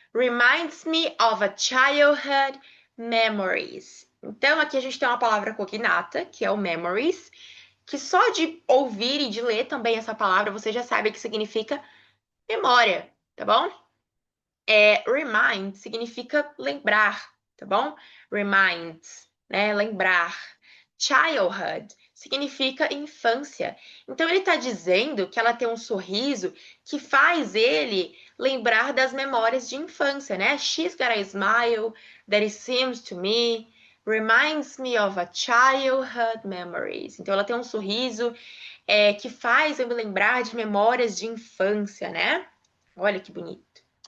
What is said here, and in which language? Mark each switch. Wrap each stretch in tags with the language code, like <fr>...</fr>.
<en>Reminds me of a childhood memories.</en> <pt>Então, aqui a gente tem uma palavra cognata, que é o memories, que só de ouvir e de ler também essa palavra, você já sabe que significa memória, tá bom? Remind significa lembrar, tá bom? Remind, né? Lembrar. Childhood significa infância. Então ele está dizendo que ela tem um sorriso que faz ele lembrar das memórias de infância, né?</pt> <en>She's got a smile that it seems to me reminds me of a childhood memories.</en> <pt>Então ela tem um sorriso que faz eu me lembrar de memórias de infância, né? Olha que bonito.</pt>